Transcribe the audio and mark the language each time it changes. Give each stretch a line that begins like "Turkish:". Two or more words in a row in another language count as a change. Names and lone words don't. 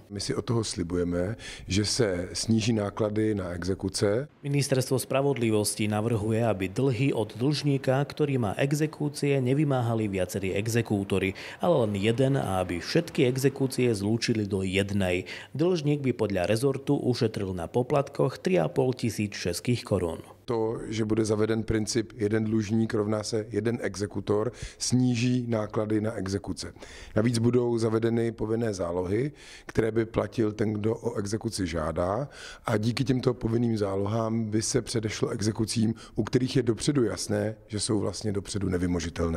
Czech: My si od toho slibujeme, že se sníží náklady na exekuce.
Slovak: Ministerstvo spravodlivosti navrhuje, aby dlhy od dlžníka, ktorý má exekúcie, nevymáhali viacerí exekútori, ale len jeden, a aby všetky exekúcie zlúčili do jednej. Dlžník by podľa rezortu ušetril na poplatkoch 3,5 tisíc českých korun.
Czech: To, že bude zaveden princip jeden dlužník rovná se jeden exekutor, sníží náklady na exekuce. Navíc budou zavedeny povinné zálohy, které by platil ten, kdo o exekuci žádá, a díky těmto povinným zálohám by se předešlo exekucím, u kterých je dopředu jasné, že jsou vlastně dopředu nevymožitelné.